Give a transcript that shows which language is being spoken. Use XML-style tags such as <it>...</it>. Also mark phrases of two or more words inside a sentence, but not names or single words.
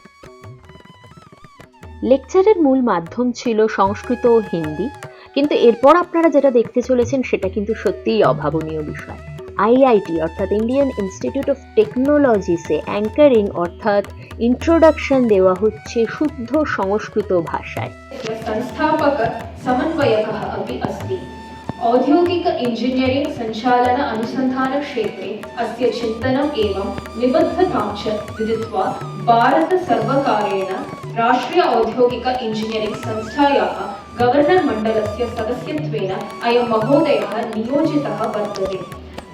<bn>লেকচারের মূল মাধ্যম ছিল সংস্কৃত ও হিন্দি, কিন্তু এরপর আপনারা যেটা দেখতে চলেছেন সেটা কিন্তু সত্যিই অভাবনীয় বিষয়। আইআইটি অর্থাৎ ইন্ডিয়ান ইনস্টিটিউট অফ টেকনোলজিসে অ্যাঙ্কারিং অর্থাৎ ইন্ট্রোডাকশন দেওয়া হচ্ছে শুদ্ধ সংস্কৃত ভাষায়।</bn> <sa>संस्थापक समन्वयकः अपि अस्ति। औद्योगिक इंजीनियरिंग संचालन अनुसंधान क्षेत्रे अस्य चिन्तनम् एवं निबद्धतां च विदित्वा भारत सर्वकारेण राष्ट्रीय औद्योगिक इंजीनियरिंग संस्थायाः गवर्नर मण्डलस्य सदस्यत्वेन अयं महोदयः नियोजितः वर्तते।</sa>